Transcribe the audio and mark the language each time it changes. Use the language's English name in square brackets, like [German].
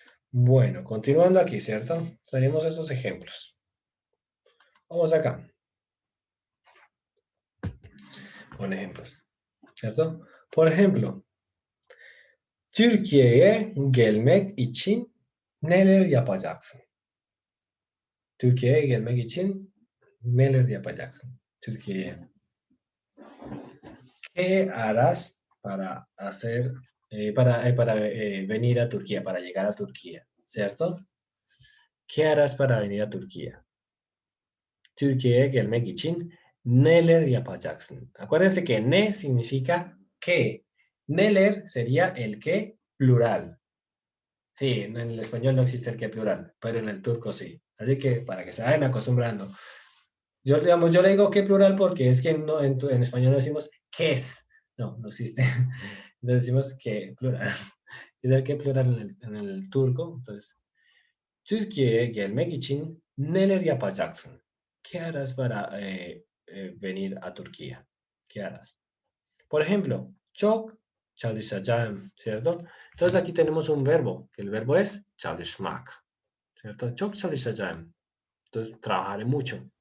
[Spanish] Bueno, continuando aquí, ¿cierto? Tenemos esos ejemplos. Vamos acá, con ejemplos, ¿cierto? Por ejemplo, [Turkish] Türkiye'ye gelmek için neler yapacaksın? Türkiye'ye gelmek için neler yapacaksın? Türkiye'ye. [Spanish] ¿Qué harás para hacer, para venir a Turquía, para llegar a Turquía, ¿cierto? ¿Qué harás para venir a Turquía? [Turkish] Türkiye'ye gelmek için neler yapacaksın? [Spanish] Acuérdense que ne significa qué. Neler sería el qué plural. Sí, en el español no existe el qué plural, pero en el turco sí. Así que para que se vayan acostumbrando. Yo, digamos, yo le digo qué plural porque es que no, en español no decimos qué es. No, no existe. Entonces decimos que plural. Es el que plural en el turco. Entonces, [Turkish] Türkiye'ye gelmek için neler yapacaksın? [Spanish] ¿Qué harás para venir a Turquía? ¿Qué harás? Por ejemplo, [Turkish] çok çalışacağım, [Spanish] ¿cierto? Entonces aquí tenemos un verbo, que el verbo es çalışmak, ¿cierto? [Turkish] Çok çalışacağım. [Spanish] Entonces, trabajaré mucho.